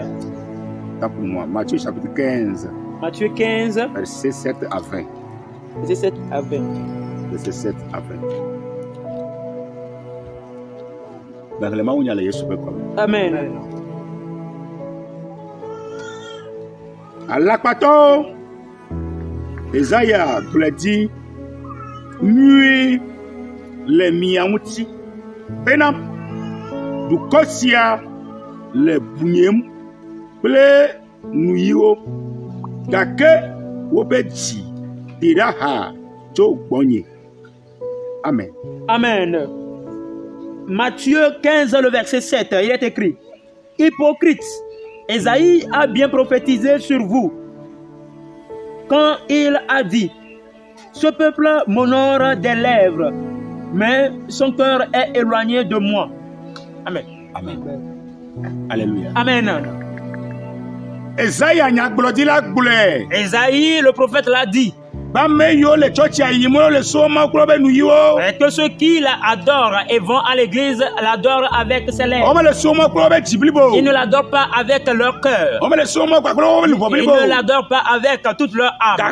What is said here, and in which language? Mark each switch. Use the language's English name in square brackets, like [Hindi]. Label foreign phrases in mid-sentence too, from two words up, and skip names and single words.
[French] T'as pour moi. Matthieu chapitre 15, Matthieu 15, verset 7 à 20. verset 7 à 20. Verset 7 à 20. [Ewe] Gbalẽma wo nya le Yesu ƒe kɔme. Amen. Alakpatɔ Ezaya gblɔ dzi nyui le mia ŋuti bena dukɔ sia le bunyem kple nuyiwo gake wobe dzi ɖi ɖa ha tso gbɔnye. Amen. Amen. [French] Matthieu 15, le verset 7, il est écrit: Hypocrite, Ésaïe a bien prophétisé sur vous quand il a dit: ce peuple m'honore des lèvres, mais son cœur est éloigné de moi. Amen. Amen. Alléluia. Amen. [Ewe] Ezaya nyagblɔdila gblɔe. [French] Ésaïe, le prophète, l'a dit. Et que ceux qui l'adorent et vont à l'église l'adorent avec ses lèvres. Ils ne l'adorent pas avec leur cœur. Ils ne l'adorent pas avec toute leur âme.